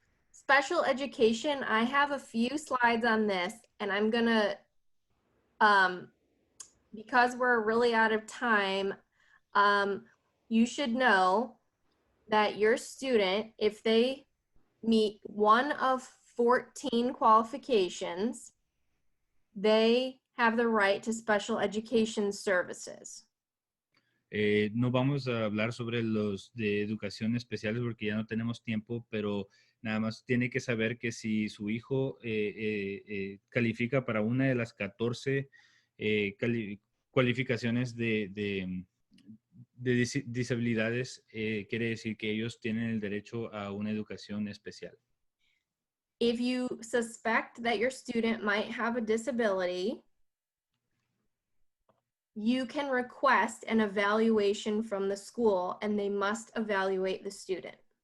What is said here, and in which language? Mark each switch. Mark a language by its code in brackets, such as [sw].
[en] Special education, I have a few slides on this, and I'm gonna, because we're really out of time, you should know that your student, if they meet one of 14 qualifications, they have the right to special education services. [es] No vamos a hablar sobre los de educación especiales porque ya no tenemos tiempo, pero nada más tiene que saber que si su hijo califica para una de las 14 cualificaciones de disabilidades, quiere decir que ellos tienen el derecho a una educación especial. [en] If you suspect that your student might have a disability, you can request an evaluation from the school and they must evaluate the student.